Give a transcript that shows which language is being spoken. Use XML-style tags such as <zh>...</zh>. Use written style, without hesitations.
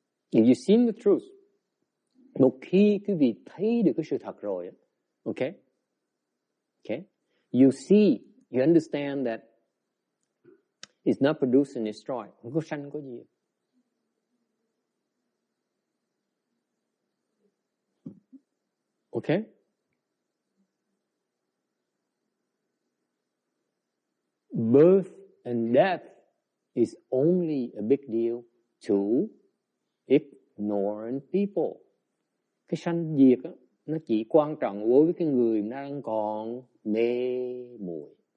<en>If you seen the truth,</en> <vi>một khi quý vị thấy được cái sự thật rồi, okay?</vi> <en>Okay? You see, you understand that it's not produced and destroyed.</en> <vi>Không có sanh, không có gì.</vi> <en>Okay? Birth and death is only a big deal to ignorant people.</en> <vi>Cái sanh diệt á, nó chỉ quan trọng đối với cái người đang còn mê muội.</vi>